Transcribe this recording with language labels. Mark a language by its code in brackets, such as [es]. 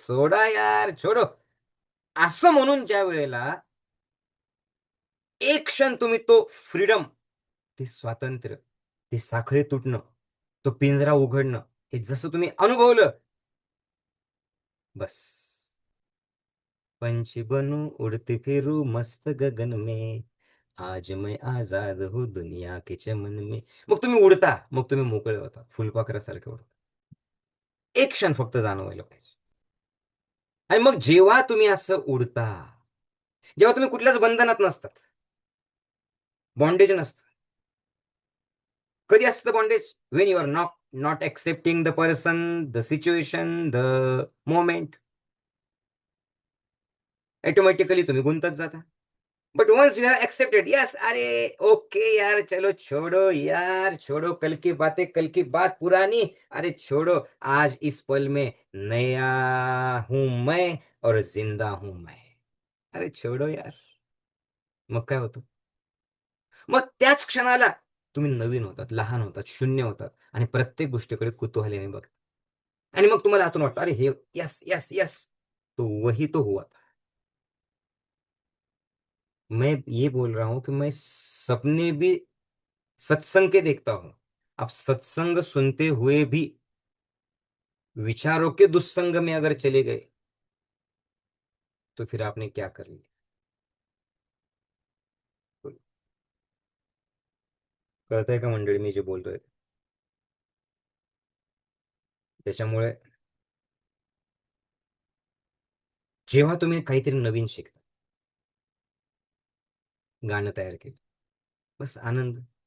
[mr] सोडा यार, [hi] छोडो. [mr] असं म्हणून ज्या वेळेला एक क्षण तुम्ही तो फ्रीडम, ते स्वातंत्र्य, ती साखळी तुटणं, तो पिंजरा उघडणं, हे जसं तुम्ही अनुभवलं, बस. [hi] पंछी बनू, उड़ती फिरू मस्त गगन में, आज मैं आजाद हूँ दुनिया के चमन में. [mr] मग तुम्ही उडता, मग तुम्ही मोकळे होता, फुलपाखरासारखे उडता. एक क्षण फक्त जाणवायला पाहिजे. आणि मग जेव्हा तुम्ही असं उडता, जेव्हा तुम्ही कुठल्याच बंधनात नसतात, बॉन्डेज नसतं. कधी असतं bondage? [en] When you are not not accepting the person, the situation, the moment. [mr] Automatically तुम्ही गुंतत जाता. [en] but once you have accepted, [hi] yes, अरे ओके यार, चलो छोड़ो यार, छोड़ो कल की बातें, कल की बात पुरानी. अरे छोड़ो, आज इस पल में नया हूं मैं और जिंदा हूं मैं. अरे छोड़ो यार. [mr] मग काय होतं? मग त्याच क्षणाला तुम्ही नवीन होतात, लहान होतात, शून्य होतात आणि प्रत्येक गोष्टीकडे कुतूहलाने बघता. आणि मग तुम्हाला आतून वाटतं, अरे हे यस, यस, यस. [hi] तो वही तो हुआ था. मैं ये बोल रहा हूं कि मैं सपने भी सत्संग के देखता हूं. आप सत्संग सुनते हुए भी विचारों के दुस्संग में अगर चले गए, तो फिर आपने क्या कर लिया? [mr] कळतंय का मंडळी मी जे बोलतोय? त्याच्यामुळे जेव्हा तुम्ही काहीतरी नवीन शिकता, गाणं तयार केलं, बस आनंद.